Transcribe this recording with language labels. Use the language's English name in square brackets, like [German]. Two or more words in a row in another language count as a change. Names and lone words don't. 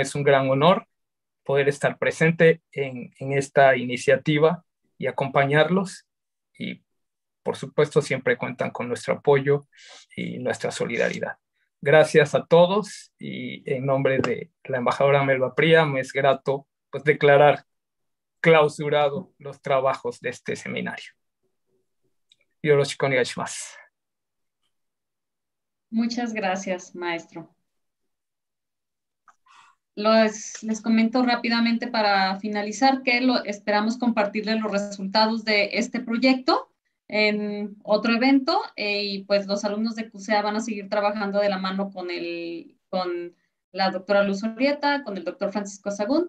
[Spanish] Es un gran honor poder estar presente en esta iniciativa y acompañarlos, y por supuesto siempre cuentan con nuestro apoyo y nuestra solidaridad. Gracias a todos, y en nombre de la embajadora Melba Pría me es grato pues declarar clausurado los trabajos de este seminario. [Japanese] よろしくお願いします. [Spanish] Muchas gracias, maestro. Les comento rápidamente para finalizar que esperamos compartirles los resultados de este proyecto en otro evento, y pues los alumnos de CUSEA van a seguir trabajando de la mano con la doctora Luz Orrieta, con el doctor Francisco Sagún.